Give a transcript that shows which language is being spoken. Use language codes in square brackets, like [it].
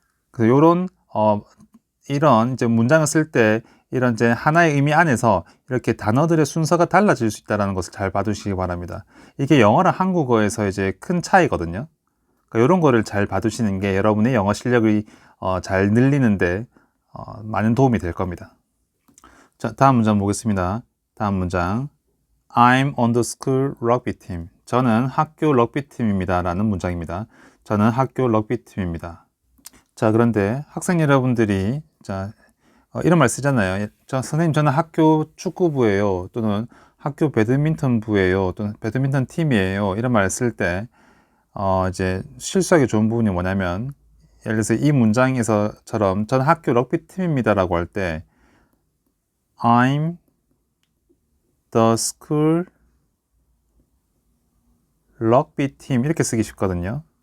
[ko] 그래서 요런 이런 이제 문장을 쓸 때 이런 이제 하나의 의미 안에서 이렇게 단어들의 순서가 달라질 수 있다는 것을 잘 봐두시기 바랍니다. 이게 영어랑 한국어에서 이제 큰 차이거든요. 그러니까 이런 거를 잘 봐두시는 게 여러분의 영어 실력이 잘 늘리는데 많은 도움이 될 겁니다. 자, 다음 문장 보겠습니다. 다음 문장. [en] I'm on the school rugby team. [ko] 저는 학교 럭비 팀입니다. 라는 문장입니다. 저는 학교 럭비 팀입니다. 자, 그런데 학생 여러분들이 자, 이런 말 쓰잖아요. 선생님, 저는 학교 축구부예요. 또는 학교 배드민턴부예요. 또는 배드민턴 팀이에요. 이런 말 쓸 때, 이제 실수하기 좋은 부분이 뭐냐면, 예를 들어서 이 문장에서처럼 저는 학교 럭비 팀입니다라고 할 때, [en] I'm the school rugby team [ko] 이렇게 쓰기 쉽거든요.